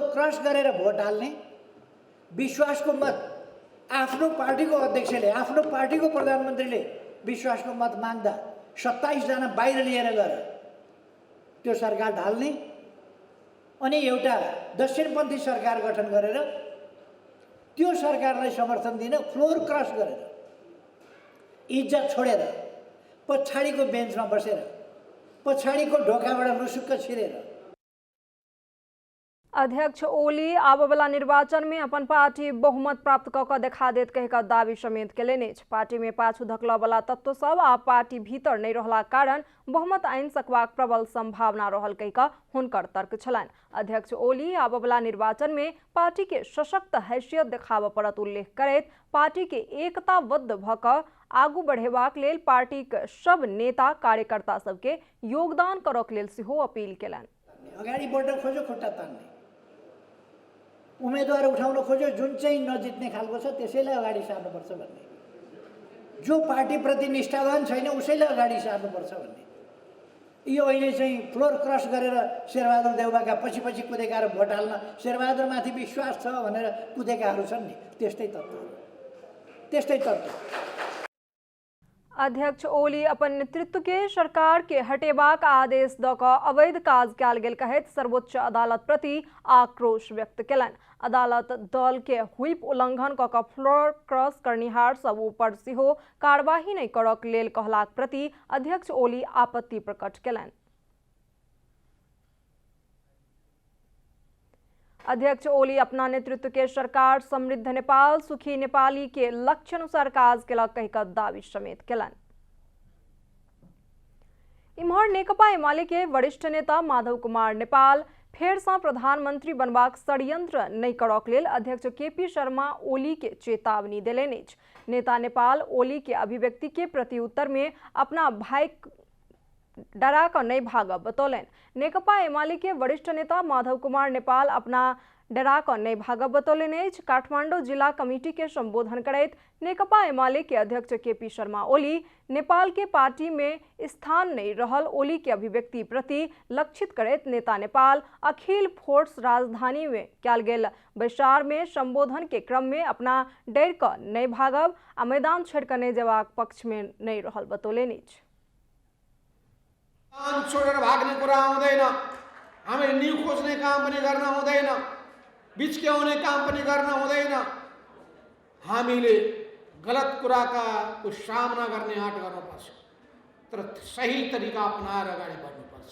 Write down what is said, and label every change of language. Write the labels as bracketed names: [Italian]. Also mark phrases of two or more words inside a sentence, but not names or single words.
[Nepali] क्रस गरेर भोट हाल्ने, विश्वासको मत आफ्नो पार्टीको अध्यक्षले, आफ्नो पार्टीको प्रधानमन्त्रीले विश्वासको मत माग्दा 27 जना बाहिर लिएर गएर त्यो सरकार ढाल्ने अनि एउटा दक्षिणपन्थी सरकार गठन गरेर त्यो सरकारलाई समर्थन दिन [English] floor cross [Nepali] गरेर इज्जत छोडेर पछाडिको बेन्चमा बसेर पछाडिको ढोकाबाट लुसुक्क छिरेर [Maithili] अध्यक्ष ओली आब वाला निर्वाचन में अपन पार्टी बहुमत प्राप्त कऽ देखा देत कहिकऽ दावी समेत केलनि अछि। पार्टी में पाछू धकलऽ वाला तत्व सब आ पार्टी भीतर नहीं रहला कारण बहुमत आनि सकबाक प्रबल संभावना रहल कहिकऽ हुनकर तर्क छलनि। अध्यक्ष ओली आब वाला निर्वाचन में पार्टी के सशक्त हैसियत देखाबऽ पड़त उल्लेख करैत पार्टी के एकताबद्ध भऽ कऽ आगू बढ़ेबाक लेल पार्टीक सब नेता कार्यकर्ता सबके योगदान करक लेल सेहो अपील केलनि। [Nepali] अगाडि बढ्न खोज्यो खुट्टा तान्ने, उम्मेदवार उठाउन खोज्यो जुन चाहिँ नजित्ने खालको छ त्यसैलाई अगाडि सार्नुपर्छ भन्ने, जो पार्टीप्रति निष्ठावान छैन उसैलाई अगाडि सार्नुपर्छ भन्ने। यो अहिले चाहिँ [English] floor cross [Nepali] गरेर शेरबहादुर देउवाका पछि पछि कुदेका र भोट हाल्न शेरबहादुरमाथि विश्वास छ भनेर कुदेकाहरू छन् नि, त्यस्तै तत्त्व। [Maithili] अध्यक्ष ओली अपन नेतृत्व के सरकार के हटेबाक आदेश दऽ कऽ अवैध काज कयल गेल कहैत सर्वोच्च अदालत प्रति आक्रोश व्यक्त केलनि। अदालत दल के व्हिप उल्लंघन कऽ कऽ [English] floor cross [Maithili] करनिहार सब ऊपर सेहो कार्यवाही नहीं करक लेल कहलाक प्रति अध्यक्ष ओली आपत्ति प्रकट केलनि। अध्यक्ष ओली अपना नेतृत्व के सरकार समृद्ध नेपाल सुखी नेपाली के लक्ष्य अनुसार काज केलक कहिकऽ दावी समेत केलनि। इम्हर नेकपा एमाले के वरिष्ठ नेता माधव कुमार नेपाल फेर सँ प्रधानमंत्री बनबाक षड्यंत्र नहीं करक लेल अध्यक्ष केपी शर्मा ओली के चेतावनी देलनि अछि। नेता नेपाल ओली के अभिव्यक्ति के प्रत्युत्तर में अपना भाई डरा कर नहीं भागब बतौलन। नेकपा एमाले के वरिष्ठ नेता माधव कुमार नेपाल अपना डरा कर नहीं भागब बतौलन अछि। काठमांडू जिला कमिटी के संबोधन करैत नेकपा एमाले के अध्यक्ष केपी शर्मा ओली नेपाल के पार्टी में स्थान नहीं रहल ओली के अभिव्यक्ति प्रति लक्षित करैत नेता नेपाल अखिल फोर्स राजधानी में कयल गेल बैसार में संबोधन के क्रम में अपना डर कर नहीं भागब आ मैदान छोड़ कर नहीं जबाक पक्ष में नहीं रहल बतौलन अछि। [Nepali] काम छोडेर भाग्ने कुरा आउँदैन, हामीले न्यू खोज्ने काम पनि गर्न हुँदैन, बिचक्याउने काम पनि गर्न हुँदैन। हामीले गलत कुराका को सामना गर्ने आँट गर्नुपर्छ, तर सही तरिका अपनाएर अगाडि बढ्नुपर्छ।